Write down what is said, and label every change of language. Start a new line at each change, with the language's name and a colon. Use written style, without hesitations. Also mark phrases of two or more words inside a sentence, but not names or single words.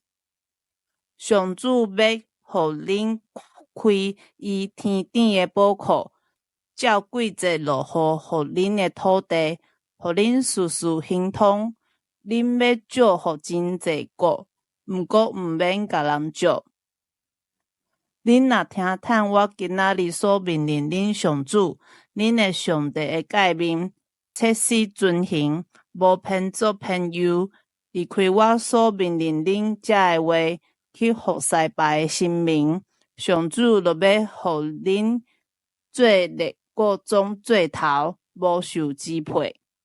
Min Nan Chinese: 上主要互恁开伊天顶的宝库，照季节落雨互恁的土地，互恁事事亨通。恁要祝福真济国，毋过毋免甲人祝。恁若听趁我今仔日所命令恁上主，恁的上帝的诫命，切实遵行，无偏左偏右，离开我所命令恁这的话，去服侍别的神明，上主就要互恁做列国中最头，无受支配。